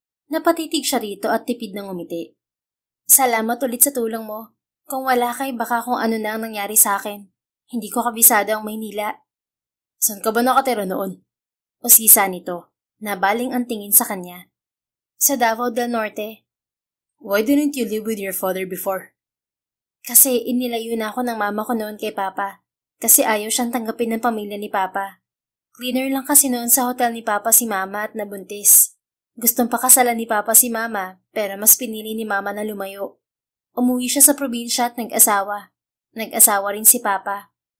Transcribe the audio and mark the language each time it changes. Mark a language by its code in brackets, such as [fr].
[tl] Napatitig siya rito at tipid ng umiti. Salamat ulit sa tulong mo. Kung wala kay baka kung ano na ang nangyari sa akin. Hindi ko kabisado ang Maynila. Saan ka ba nakatira noon? Usisa nito. Nabaling ang tingin sa kanya. Sa Davao del Norte. [en] Why didn't you live with your father before? [tl] Kasi inilayo na ako ng mama ko noon kay Papa. Kasi ayaw siyang tanggapin ng pamilya ni Papa. Cleaner lang kasi noon sa hotel ni Papa si Mama at nabuntis. Gustong pakasalan ni Papa si Mama, pero mas pinili ni Mama na lumayo. Umuwi siya sa probinsya at nag-asawa. Nag-asawa rin si Papa.